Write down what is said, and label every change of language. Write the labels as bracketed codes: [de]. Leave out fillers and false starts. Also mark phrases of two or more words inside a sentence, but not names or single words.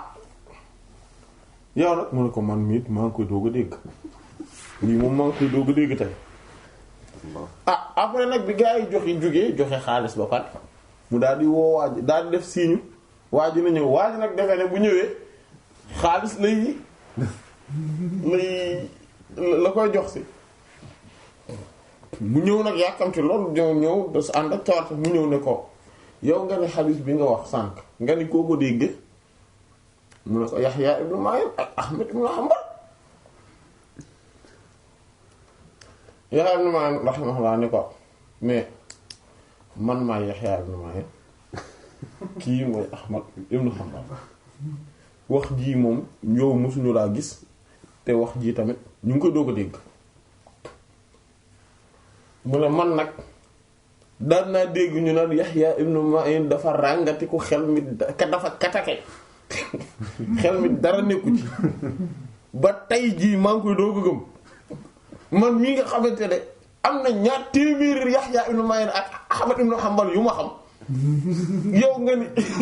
[wo] yow nag mu ne ko man miit maa ngi koy doog a dégg lii moom maa ngi koy doog a dégg tey après nag bi gaa yi joxe xaalis ba pare mu daal di woo waaj daal di def signe waaj na ñëw waaj nag defee ne bu ñëwee xaalis la koy jox si mu ñëw nag yàkkamti loolu ñëw da sa ànd ak tawat mu ñëw ne ko yow nga ne xaalis bi nga wax sànq nga ni koo ko dégg mu ne ko Yahya ibn Ma'in ak Ahmad ibn Hanbal Yahya ibn Ma'in rahimahullah ne ko mais man maay Yahya ibn Ma'in kii mooy Ahmad ibn Hanbal wax jii moom yow mosuñu laa gis te wax jii tamit ñu ngi koy doog a dégg mu ne man nag daan naa dégg ñu naan Yahya ibn Ma'in dafa ràngati ko xel mi dafa katake xel mi dara nekku ci ba tey jii maa ngi koy doog a gëm man mii nga xamante ne am na ñaar téeméeri Yahya ibn Ma'in ak Ahmad ibn Hanbal yu ma xam yow nga ni